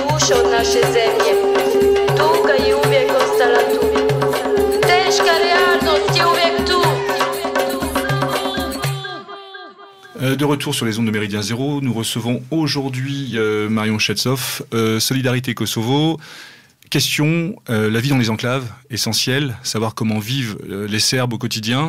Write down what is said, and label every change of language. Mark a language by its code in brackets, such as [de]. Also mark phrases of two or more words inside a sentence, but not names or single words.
[sr] od naše zemlje. Tuga je uvijek ostala tu. Teška realnost je uvijek tu. [fr] De retour sur les ondes de Méridien Zéro, nous recevons aujourd'hui Marion Chetsov, Solidarité Kosovo. Question, la vie dans les enclaves, essentielle, savoir comment vivent les Serbes au quotidien.